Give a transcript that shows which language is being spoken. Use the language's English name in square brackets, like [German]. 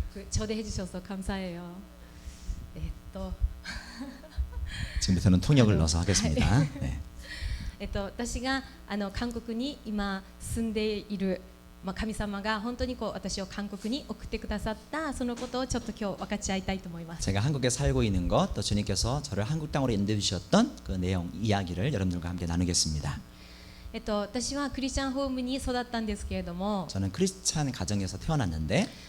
[Korean] 초대해 주셔서 감사해요. 네, 또 지금부터는 통역을 넣어서 하겠습니다. 네. [Japanese] 私が韓国に今住んでいる、神様が本当に私を韓国に送ってくださったそのことをちょっと今日分かち合いたいと思います。 [Korean] 제가 한국에 살고 있는 것, 또 주님께서 저를 한국 땅으로 인도해 주셨던 그 내용, 이야기를 여러분들과 함께 나누겠습니다. [Japanese] 私はクリスチャンホームに育ったんですけれども、 [Korean] 저는 크리스찬 가정에서 태어났는데